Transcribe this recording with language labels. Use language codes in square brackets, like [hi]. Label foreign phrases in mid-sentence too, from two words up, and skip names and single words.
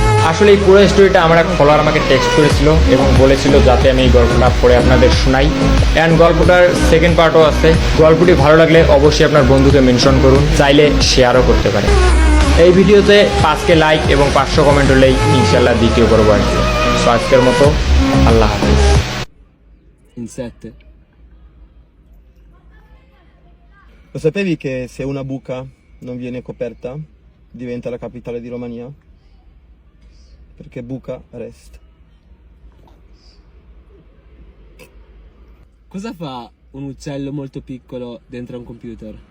[bn] আসলে এই পুরো স্টোরিটা আমার এক ফলোয়ার আমাকে টেক্সট করেছিল এবং বলেছিল যাতে আমি এই গল্পটা পড়ে আপনাদের শোনাই। অ্যান্ড গল্পটার [en] second part [bn] আছে। গল্পটি ভালো লাগলে অবশ্যই আপনার বন্ধুকে মেনশন করুন, চাইলে শেয়ারও করতে পারেন। এই ভিডিওতে 5K লাইক এবং 500 কমেন্ট হলেই ইনশাল্লাহ দ্বিতীয় করবো আর কি। সো আজকের মতো আল্লাহ হাফেজ। [en] In 7. [it] Lo sapevi che se una buca non viene coperta diventa la capitale di Romania? Perché Bucarest. Cosa fa un uccello molto piccolo dentro a un computer?